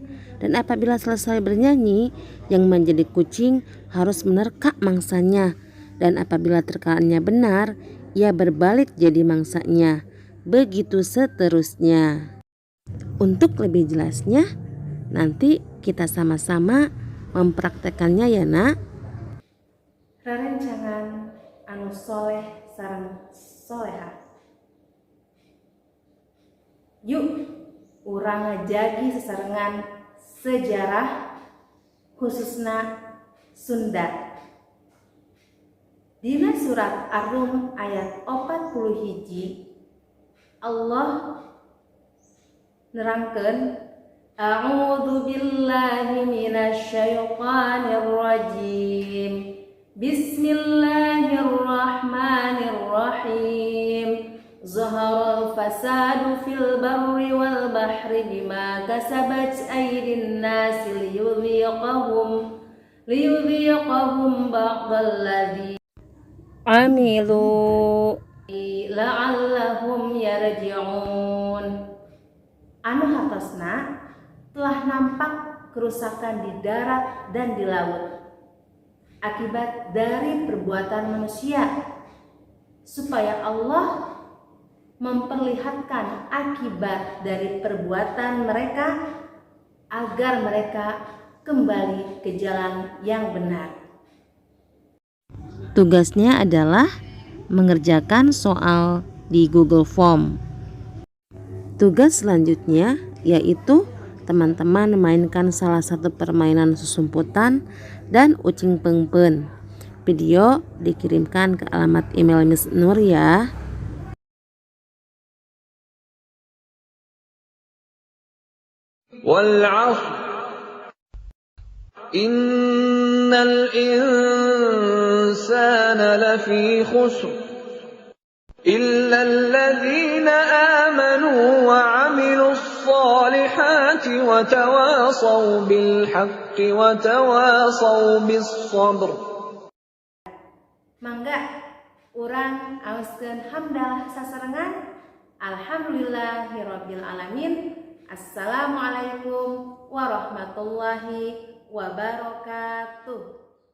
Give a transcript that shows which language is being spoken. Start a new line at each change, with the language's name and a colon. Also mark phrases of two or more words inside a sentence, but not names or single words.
Indonesian: Dan apabila selesai bernyanyi, yang menjadi kucing harus menerkak mangsanya. Dan apabila terkaannya benar, ia berbalik jadi mangsanya. Begitu seterusnya. Untuk lebih jelasnya, nanti kita sama-sama mempraktekannya ya nak.
Sundanese: Rerencangan anu soleh sareng soleha. Yuk, urang ngajagi sesarengan sejarah khususna Sunda. Dina surat Ar-Rum ayat 41 Allah nerangkeun
Arabic: أعوذ بالله من الشيطان الرجيم. بسم الله الرحمن الرحيم. ظهر الفساد في البر والبحر بما كسبت أيدي الناس ليذيقهم بعض الذي عملوا لعلهم يرجعون.
Sundanese: Anu hatosna
Indonesian: telah nampak kerusakan di darat dan di laut akibat dari perbuatan manusia, supaya Allah memperlihatkan akibat dari perbuatan mereka agar mereka kembali ke jalan yang benar. Tugasnya adalah mengerjakan soal di Google Form. Tugas selanjutnya yaitu teman-teman memainkan salah satu permainan susumputan dan ucing pengpen. Video dikirimkan ke alamat email Miss Nur ya.
Arabic: والعصر إن الإنسان لفي خسر إلا الذين آمنوا وعملوا الصالحات وتواصوا بالحق وتواصوا بالصبر.
Sundanese: Mangga Urang aoskeun hamdalah sasarengan.
Arabic: الحمد لله رب العالمين. السلام عليكم ورحمة الله وبركاته.